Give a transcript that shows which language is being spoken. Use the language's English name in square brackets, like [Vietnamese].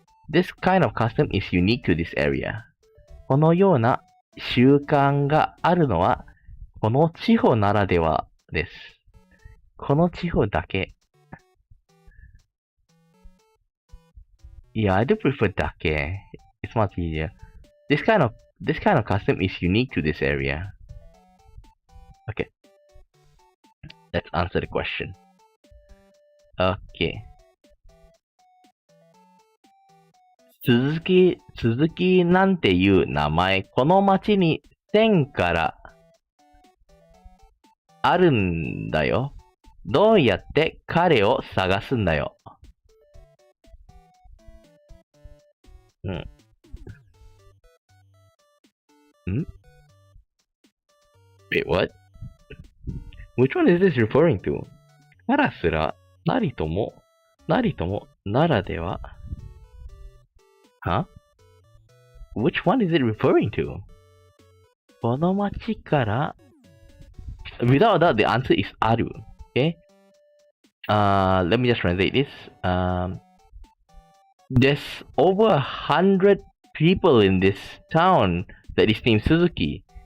[English] This kind of custom is unique to this area. [Japanese] このような習慣があるのはこの地方ならではです。この地方だけ。 [English] Yeah, I do prefer だけ。 It's much easier. This kind of custom is unique to this area. Okay. Let's answer the question. Okay. [Japanese] 鈴木なんていう名前、この町に1000からあるんだよ。どうやって彼を探すんだよ。 [English] Wait, what? Which one is this referring to? [Japanese] からすら、なりとも、ならでは。 [English] Huh? Which one is it referring to? [Japanese] この町から、 [English] without that, the answer is ある。 Okay? Let me just translate this. There's over 100 people in this town that is named Suzuki.